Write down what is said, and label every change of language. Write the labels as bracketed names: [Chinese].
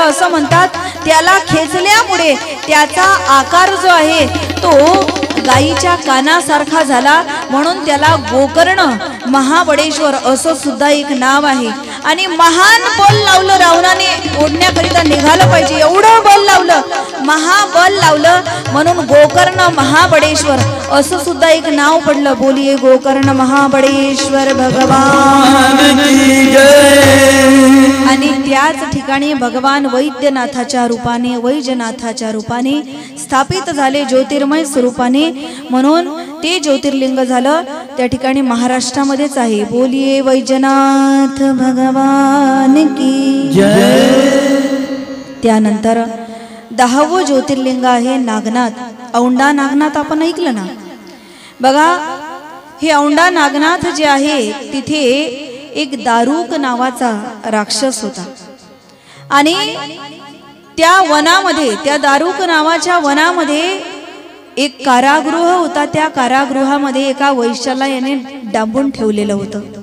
[Marathi] असं म्हणतात, त्याला खेचल्यामुळे त्याचा आकार जो आहे तो गायीच्या कानासारखा झाला, म्हणून त्याला गोकर्ण महाबळेश्वर असं सुद्धा एक नाव आहे। आणि महान बल लावलं रावणाने, ओढण्याकरिता निघालं पाहिजे एवढं बल लावलं, महाबल लावलं, म्हणून गोकर्ण महाबळेश्वर असं सुद्धा एक नाव पडलं। [Hindi] बोलिये गोकर्ण महाबळेश्वर भगवान की जय। [Marathi] आणि त्याच ठिकाणी भगवान वैद्यनाथाच्या रूपाने, वैजनाथाच्या रूपाने स्थापित झाले, ज्योतिर्मय स्वरूपाने, म्हणून ते ज्योतिर्लिंग झालं। त्या ठिकाणी महाराष्ट्रामध्येच आहे। [Hindi] बोलिये वैजनाथ भगवान की जय। [Marathi] त्यानंतर 10वं ज्योतिर्लिंग आहे नागनाथ। औंढा नागनाथ आपण ऐकलं ना? बघा, हे औंढा नागनाथ जे आहे तिथे एक दारुक नावाचा राक्षस होता आणि त्या वनामध्ये, त्या दारुक नावाच्या वनामध्ये एक कारागृह होता। त्या कारागृहामध्ये एका वैश्याला याने डांबून ठेवलेलं होतं।